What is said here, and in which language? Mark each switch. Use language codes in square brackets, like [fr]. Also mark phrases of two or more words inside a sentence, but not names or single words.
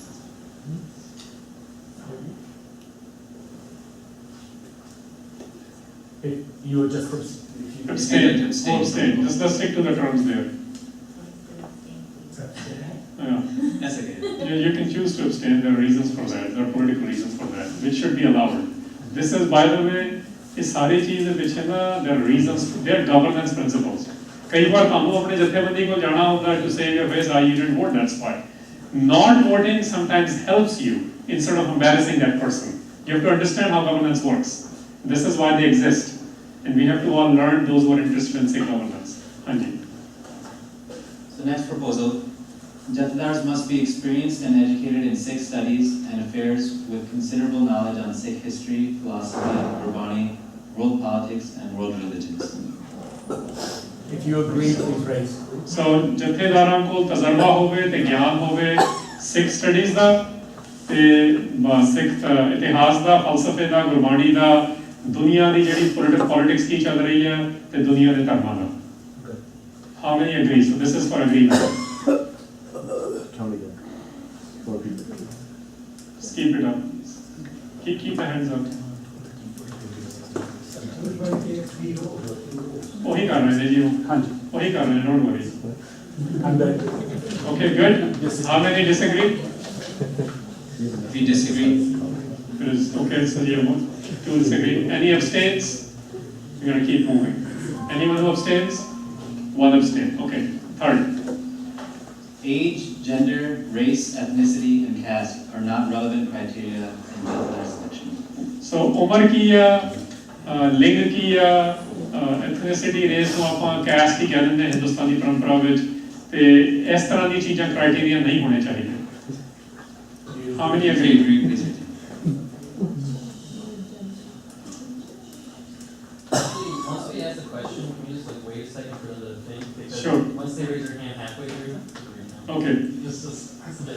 [en] If you would just, abstain, Abstain. abstain. Just stick to the terms there. Yeah. that's okay. You can choose to abstain. There are reasons for that. There are political reasons for that, which should be allowed. This is, by the way, [hi] इस सारी चीज़ which है ना, [en] there are reasons, there are governance principles. [hi] कई बार कानून अपने जत्थेबंदी को जाना होता है [en] to say your face, you didn't vote, that's why. Not voting sometimes helps you instead of embarrassing that person. You have to understand how governance works. This is why they exist, and we have to all learn, those who are interested in Sikh governance. [pa] Anji. [en] So next proposal, Jathedars must be experienced and educated in Sikh studies and affairs with considerable knowledge on Sikh history, philosophy, Gurbani, world politics, and world religions. if you agree, please raise. [pa] So ਜਥੇਦਾਰਾਂ ਕੋਲ ਤਜਰਬਾ ਹੋਵੇ ਤੇ ਗਿਆਨ ਹੋਵੇ ਸਿੱਖ ਸਟੱਡੀਜ਼ ਦਾ ਤੇ ਸਿੱਖ ਇਤਿਹਾਸ ਦਾ, ਫਲਸਫੇ ਦਾ, ਗੁਰਬਾਣੀ ਦਾ, ਦੁਨੀਆ ਦੀ ਜਿਹੜੀ ਪੋਲਿਟਿਕਸ ਕੀ ਚੱਲ ਰਹੀ ਹੈ ਤੇ ਦੁਨੀਆ ਦੇ ਧਰਮਾਂ ਦਾ. [en] How many agree? So this is for agreement. Count again. 4 people. Just keep it up. Keep the hands up. [pa] ਉਹੀ ਕਰ ਰਹੇ ਨੇ ਜੀ ਉਹ. ਹਾਂਜੀ. ਉਹੀ ਕਰ ਰਹੇ ਨੇ, [en] don't worry. I'm good. Okay, good. How many disagree? If you disagree, It is okay, so you have 2 disagree. Any abstains? You're gonna keep moving. Anyone who abstains? 1 abstain. Okay. Third. age, gender, race, ethnicity, and caste are not relevant criteria in Jathedar selection. [pa] So ਉਮਰ ਕੀ ਆ, ਲਿੰਗ ਕੀ ਆ, ਐਥਨਿਸਿਟੀ, ਰੇਸ ਨੂੰ ਆਪਾਂ ਕੈਸਟ ਹੀ ਕਹਿ ਦਿੰਦੇ ਹਿੰਦੁਸਤਾਨੀ ਪਰੰਪਰਾ ਵਿੱਚ, ਤੇ ਇਸ ਤਰ੍ਹਾਂ ਦੀ ਚੀਜ਼ਾਂ ਕ੍ਰਾਈਟੇਰੀਆ ਨਹੀਂ ਹੋਣੇ ਚਾਹੀਦੇ. [en] How many If you agree? agree, please raise Once we ask the question, can we just like wait a second for the thing? Because Sure. once they raise their hand halfway through, Okay. just